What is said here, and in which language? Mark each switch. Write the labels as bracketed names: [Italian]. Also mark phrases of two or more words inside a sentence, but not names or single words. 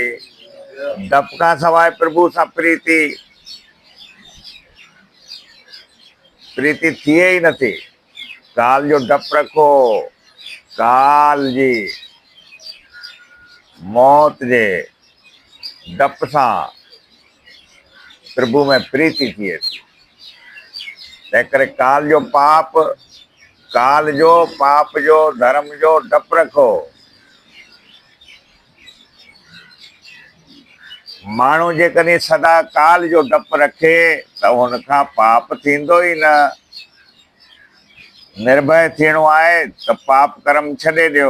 [Sindhi] डप खां सवाइ प्रभु सां प्रीति थिए ई नथी। काल जो डपु रखो, काल जी मौत जे डप सां प्रभु में प्रीति थिए थी। तंहिं करे काल जो पाप जो धर्म जो डपु रखो। माण्हू जेकॾहिं सदा काल जो डपु रखे त हुनखां पाप थींदो ई न। निर्भय थियणो आहे त पाप कर्म छॾे ॾियो।